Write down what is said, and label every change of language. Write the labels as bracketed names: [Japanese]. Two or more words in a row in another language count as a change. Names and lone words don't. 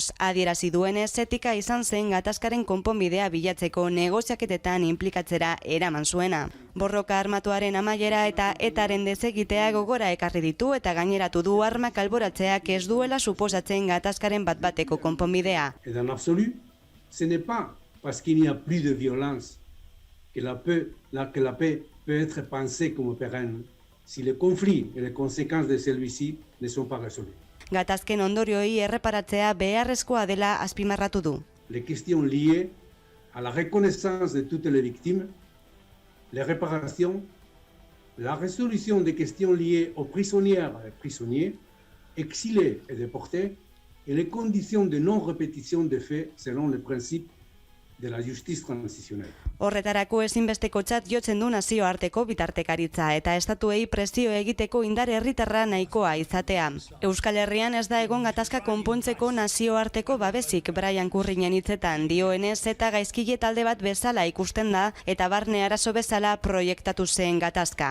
[Basque] Adierazi duenez, etika izan zen gatazkaren konponbidea bilatzeko negoziaketetan inplikatzera eraman zuena. Borroka armatuaren amaiera eta etaren desegitea gogora ekarri ditu eta gaineratu du armak alboratzeak ez duela suposatzen gatazkaren bat-bateko konponbidea. [French] Et dans l'absolu, ce n'est pas parce qu'il n'y a plus de violence que la paix peut être pensée comme pérenne. Si le conflit et les conséquences de celui-ci ne sont pas résolus. [Basque] Gatazken ondorioei erreparatzea beharrezkoa dela azpimarratu du. [French] Les questions liées à la reconnaissance de toutes les victimes, les réparations, la résolution des questions liées aux prisonnières et prisonniers, exilés et déportés, et les conditions de non-répétition des faits selon les principes de la justice transitionnelle. [Basque] Horretarako ezinbestekotzat jotzen du nazioarteko bitartekaritza eta estatuei presio egiteko indar herritarra nahikoa izatea. Euskal Herrian ez da egon gatazka konpontzeko nazioarteko babesik Brian Kurrinen hitzetan dioenez eta gaizkile talde bat bezala ikusten da eta barne arazo bezala proiektatu zen gatazka.